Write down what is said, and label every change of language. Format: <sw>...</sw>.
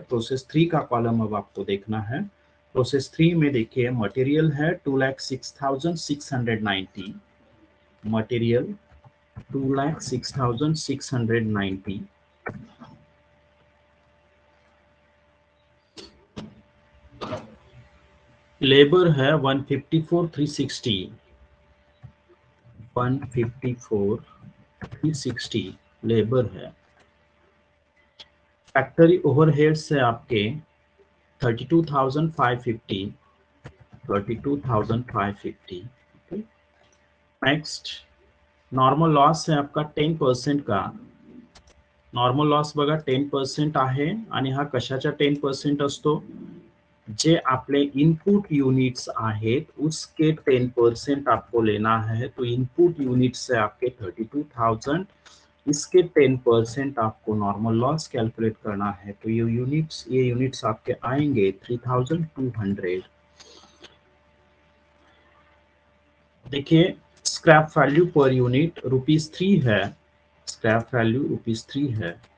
<hi>Process 3 का column अब आपको देखना है। प्रोसेस 3 में देखिए मटेरियल है 2,06,690, मटेरियल 2,06,690, लेबर है 154,360, 154,360 लेबर है। फैक्ट्री ओवरहेड्स है आपके 32,550, 32,550। नेक्स्ट नॉर्मल लॉस है आपका 10% का।</hi> <mr>नॉर्मल लॉस बघा 10% आहे आणि हा कशाचा 10% असतो, जे आपले इनपुट यूनिट्स आहेत</mr> <hi>उसके 10% आपको लेना है। तो इनपुट यूनिट्स है आपके 32,000, इसके 10% आपको नॉर्मल लॉस कैलकुलेट करना है। तो ये यूनिट्स आपके आएंगे 3,200। देखिए स्क्रैप वैल्यू पर यूनिट ₹3 है, स्क्रैप वैल्यू ₹3 है।</hi>